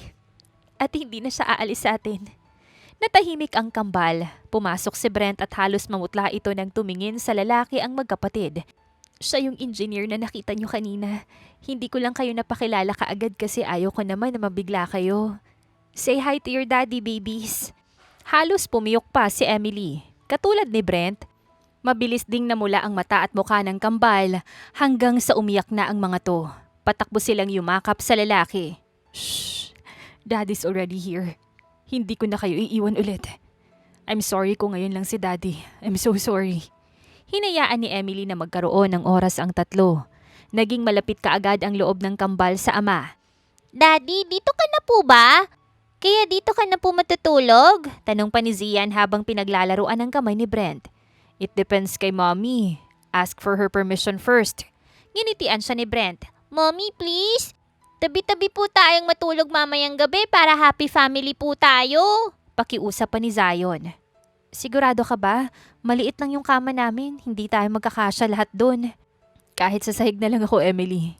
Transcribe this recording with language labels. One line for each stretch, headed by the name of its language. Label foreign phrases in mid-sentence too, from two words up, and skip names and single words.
Filipino: At hindi na siya aalis sa atin. Natahimik ang kambal. Pumasok si Brent at halos mamutla ito nang tumingin sa lalaki ang magkapatid. Siya yung engineer na nakita niyo kanina. Hindi ko lang kayo napakilala kaagad kasi ayaw ko naman na mabigla kayo.
English: Say hi to your daddy, babies.
Filipino: Halos pumiyok pa si Emily. Katulad ni Brent, mabilis ding namula ang mata at mukha ng kambal hanggang sa umiyak na ang mga to. Patakbo silang yumakap sa lalaki.
English: Shh! Daddy's already here.
Filipino: Hindi ko na kayo iiwan ulit.
English: I'm sorry
Filipino: kung ngayon lang si Daddy.
English: I'm so sorry.
Filipino: Hinayaan ni Emily na magkaroon ng oras ang tatlo. Naging malapit kaagad ang loob ng kambal sa ama. Daddy, dito ka na po ba? Kaya dito ka na po matutulog? Tanong pa ni Zian habang pinaglalaruan ang kamay ni Brent.
English: It depends kay Mommy. Ask for her permission first.
Filipino: Nginitian siya ni Brent. Mommy, please? Tabi-tabi po tayong matulog mamayang gabi para
English: happy family
Filipino: po tayo. Pakiusap pa ni Zion. Sigurado ka ba? Maliit lang yung kama namin. Hindi tayo magkakasya lahat doon. Kahit sa sahig na lang ako, Emily.